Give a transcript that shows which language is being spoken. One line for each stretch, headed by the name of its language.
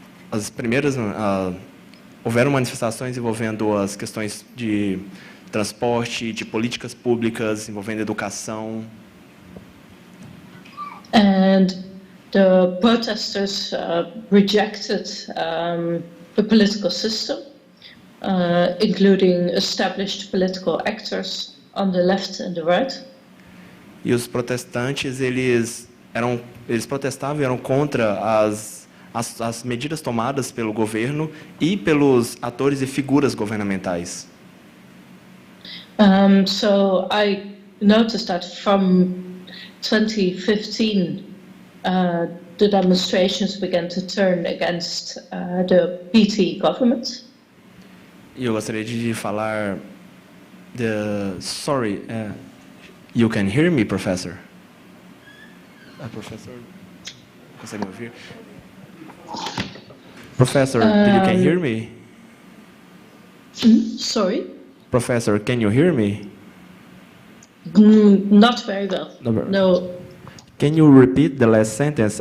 Portuguese: As primeiras houveram manifestações envolvendo as questões de transporte, de políticas públicas, envolvendo educação.
English: And the protesters rejected the political system, including established political actors on the left and the right.
Portuguese: E os protestantes, eles protestavam e eram contra as medidas tomadas pelo governo e pelos atores e figuras governamentais.
English: So I noticed that from 2015, the demonstrations began to turn against the PT government.
Portuguese: E eu gostaria de falar
English: sorry, you can hear me, professor?
Portuguese: Professor, consegue me ouvir?
English: Professor, you can hear me? Sorry? Professor, can you hear me? Not very well. No. Can you repeat the last sentence?